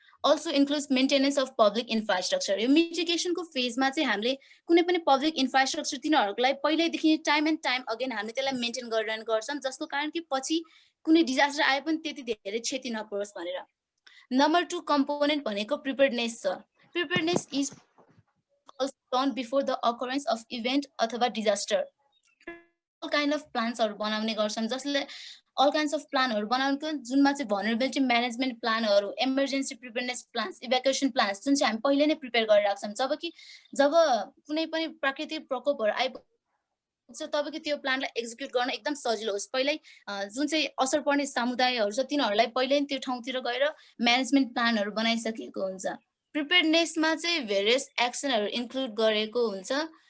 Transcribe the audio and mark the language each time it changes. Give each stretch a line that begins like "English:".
English: Also includes maintenance of public infrastructure.
Nepali: यो मिटिगेसनको फेजमा चाहिँ हामीले कुनै पनि पब्लिक इन्फ्रास्ट्रक्चर तिनीहरूलाई पहिल्यैदेखि टाइम एन्ड टाइम अगेन हामीले त्यसलाई मेन्टेन गरिरहने गर्छौँ, जसको कारण कि पछि कुनै डिजास्टर आए पनि त्यति धेरै क्षति नपरोस् भनेर। नम्बर 2 कम्पोनेन्ट भनेको प्रिपेयर्डनेस छ।
English: preparedness is done before the occurrence of event
Nepali: अथवा
English: disaster. All kind of plans
Nepali: हरू बनाउने गर्छन् जसले
English: all kinds of plan
Nepali: हरू बनाउनको जुनमा चाहिँ
English: vulnerability management plan
Nepali: हरू,
English: emergency preparedness plans, evacuation plans
Nepali: जुन चाहिँ हामी पहिले नै प्रिपेयर गरेर राख्छौँ जबकि जब कुनै पनि प्राकृतिक प्रकोपहरू आइपुग्छ तबकि त्यो प्लानलाई एक्जिक्युट गर्न एकदम सजिलो होस् पहिल्यै जुन चाहिँ असर पर्ने समुदायहरू छ तिनीहरूलाई पहिल्यै त्यो ठाउँतिर गएर म्यानेजमेन्ट प्लानहरू बनाइसकेको हुन्छ प्रिपेयर्डनेसमा चाहिँ भेरियस एक्सनहरू इन्क्लुड गरेको हुन्छ